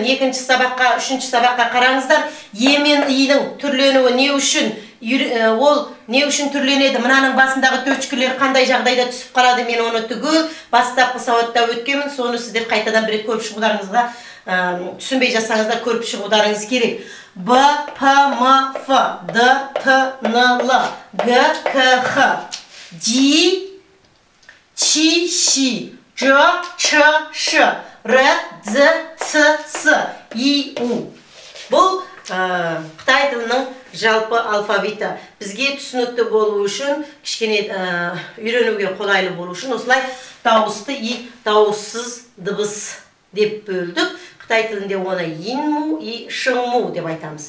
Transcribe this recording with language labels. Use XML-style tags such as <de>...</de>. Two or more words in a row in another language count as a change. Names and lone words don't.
<kk>Екінші сабаққа, үшінші сабаққа қараңыздар. Е мен идің түрленуі не үшін? Ол не үшін түрленеді? Мынаның басындағы төчкілер қандай жағдайда түсіп қалады? Мен оны түгел бастапқы сауатта өткенмін. Соны сіздер қайтадан бір рет көріп шығударыңызға түсінбей жатсаңыздар көріп шығударыңыз керек.</kk> <zh>Б, П, М, Ф, Д, Т, Н, Л, Г, К, Х, Д, Ч, Щ, Ж, Ч, Ш, Р, З, Ц, С, И, У.</zh> <kk>Бұл Қытай тілінің жалпы алфавиті. Бізге түсінікті болу үшін, кішкене үйренуге қолайлы болу үшін, осылай дауысты и дауыссыз дыбыс деп бөлдік. Қытай тілінде оны инму и шыңму деп айтамыз.</kk>